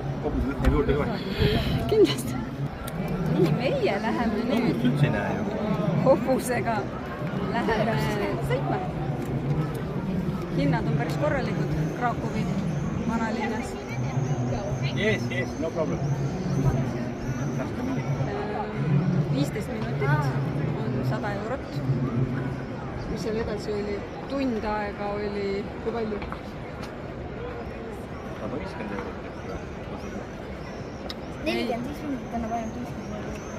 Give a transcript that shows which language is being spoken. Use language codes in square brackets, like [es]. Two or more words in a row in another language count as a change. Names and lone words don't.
[et] hobused läheb juurde kohe. Kindlasti. Nii, meie läheme nüüd üldse ei näe ju. hobusega. Läheme sõitma. Hinnad on päris korralikud Krakowi vanalinnas. [en] Yes, no problem. [et] 15 minutit on 100 eurot. Mis seal edasi oli? Tund aega oli, kui palju? 150 eurot. 45 minutit annab ainult 50 eurot.